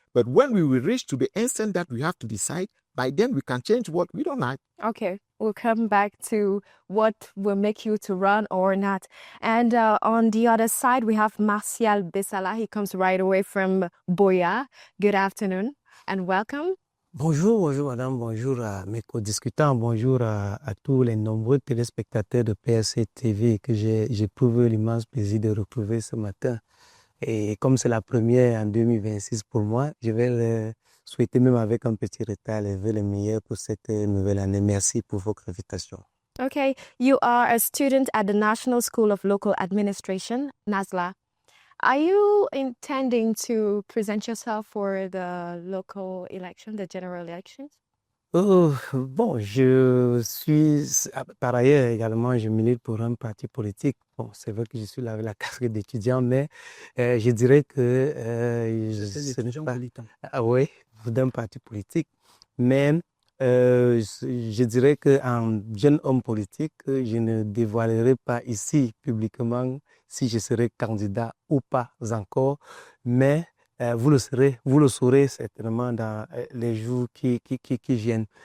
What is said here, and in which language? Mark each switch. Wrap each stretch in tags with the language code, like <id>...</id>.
<en>But when we will reach to the instant that we have to decide, by then we can change what we don't like. Okay, we'll come back to what will make you to run or not. And on the other side, we have Martial Bessala. He comes right away from Boya. Good afternoon and welcome.</en> <fr>Bonjour, bonjour madame, bonjour à mes co-discutants, bonjour à tous les nombreux téléspectateurs de PRC TV que j'éprouve l'immense plaisir de retrouver ce matin. Et comme c'est la première en 2026 pour moi, je vais le souhaiter même avec un petit retard les vœux les meilleurs pour cette nouvelle année. Merci pour votre invitation.</fr> <en>Okay, you are a student at the National School of Local Administration, NASLA. Are you intending to present yourself for the local election, the general elections?</en> <fr>Oh, bon, je suis, par ailleurs également, je milite pour un parti politique. Bon, c'est vrai que je suis là avec la casquette d'étudiant, mais je dirais que ce n'est pas... Ah oui, d'un parti politique. Mais je dirais qu'en jeune homme politique, je ne dévoilerai pas ici publiquement si je serai candidat ou pas encore, mais vous le saurez certainement dans les jours qui viennent.</fr>